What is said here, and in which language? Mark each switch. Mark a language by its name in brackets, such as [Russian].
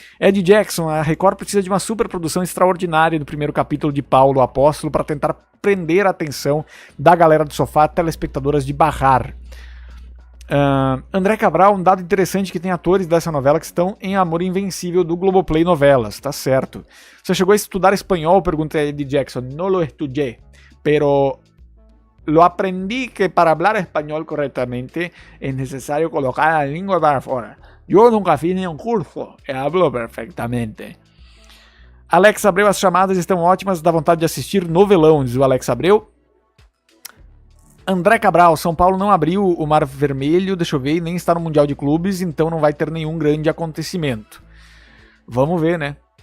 [Portuguese] Ed Jackson, a Record precisa de uma superprodução extraordinária do primeiro capítulo de Paulo, o Apóstolo, para tentar prender a atenção da galera do sofá, telespectadoras de barrar. André Cabral, um dado interessante que tem atores dessa novela que estão em Amor Invencível do Globoplay Novelas, tá certo. Você chegou a estudar espanhol? Pergunta Ed Jackson. [Spanish] No lo estudié, pero lo aprendí que para hablar espanhol correctamente es necesario colocar la lengua [Portuguese] para fora. [Spanish] Yo nunca [Portuguese] fiz nenhum curso, [Spanish] hablo perfectamente. [Portuguese] Alex Abreu, as chamadas estão ótimas, dá vontade de assistir novelão, diz o Alex Abreu. André Cabral, São Paulo não abriu o Mar Vermelho, deixa eu ver, nem está no Mundial de Clubes, então não vai ter nenhum grande acontecimento. Vamos ver, né?